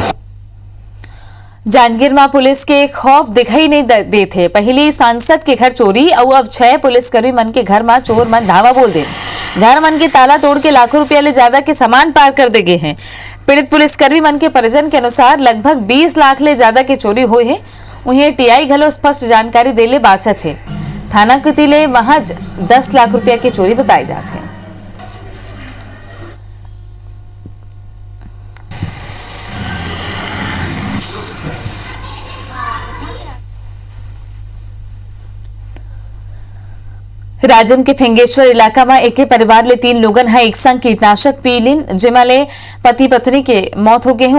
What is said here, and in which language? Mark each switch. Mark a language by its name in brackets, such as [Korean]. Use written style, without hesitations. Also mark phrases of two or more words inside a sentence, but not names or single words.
[Chhattisgarhi] जांजगीर में पुलिस के खौफ दिखाई नहीं देते। पहले सांसद के घर चोरी और अब 6 पुलिसकर्मी मन के घर में चोर मन धावा बोल दे। घर मन के ताला तोड़ के लाखों रुपया ले ज्यादा के सामान पार कर दे गए हैं। पीड़ित पुलिसकर्मी मन के परिजन के अनुसार लगभग 20 लाख ले ज्यादा के चोरी हुए है। उन्हें TI घलो स्पष्ट जानकारी देले बाचत है। थाना कुतिले महज 10 लाख रुपया की चोरी बताई जाते हैं। राजम के फिंगेश्वर इलाका में एक परिवार ले 3 लोगन है एक संग कीटनाशक पी लिन, जिमा ले पति पत्नी के मौत हो गए हैं।